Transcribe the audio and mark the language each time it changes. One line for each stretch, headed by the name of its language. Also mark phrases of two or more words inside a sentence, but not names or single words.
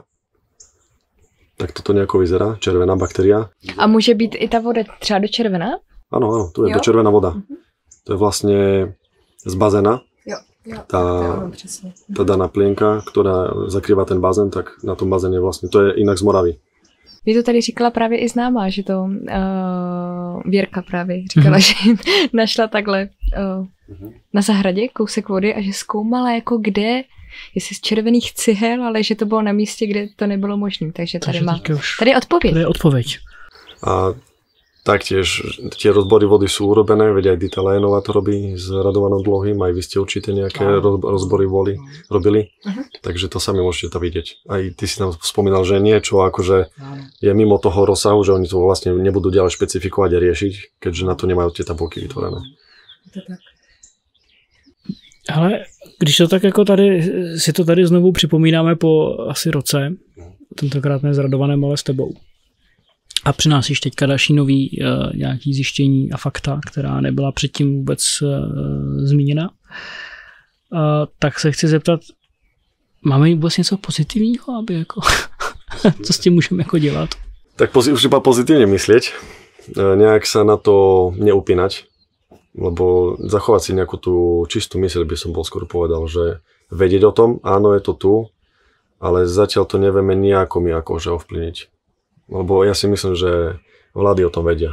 Slovak: Tak toto nejako vyzerá, červená baktéria. A môže byť i tá voda třeba do červená? Áno, tu je do červená voda. To je vlastne z bazéna. Tá daná plienka, ktorá zakrýva ten bazén, tak na tom bazéne vlastne, to je inak z Moravy.
Czech: Mě to tady říkala právě i známá, že to Věrka právě říkala, že našla takhle na zahradě kousek vody a že zkoumala jako kde, jestli z červených cihel, ale že to bylo na místě, kde to nebylo možné. Takže tady má tady odpověď. Tady je odpověď.
Slovak: A taktiež tie rozbory vody sú urobené, veď aj Dita Lajenová to robí s Radovanom Dlouhým, aj vy ste určite nejaké rozbory vody robili, takže to sami môžete tam vidieť. Aj ty si tam spomínal, že niečo akože je mimo toho rozsahu, že oni to vlastne nebudú ďalej špecifikovať a riešiť, keďže na to nemajú tie tabulky vytvorené.
Czech: Ale když to tak jako tady, si to tady znovu připomínáme po asi roce, tentokrát ne s Radovanem, ale s tebou. A přinášíš teďka další nový nějaký zjištění a fakta, která nebyla předtím vůbec zmíněna. Tak se chci zeptat, máme vůbec něco pozitivního, aby jako, co s tím můžeme jako dělat?
Slovak: Tak už iba pozitívne myslieť, nejak sa na to neupínať, lebo zachovať si nejakú tú čistú myseľ by som bol skôr povedal, že vedieť o tom, áno, je to tu, ale zatiaľ to nevieme nejako my akože ovplyvniť. Lebo ja si myslím, že vlády o tom vedia.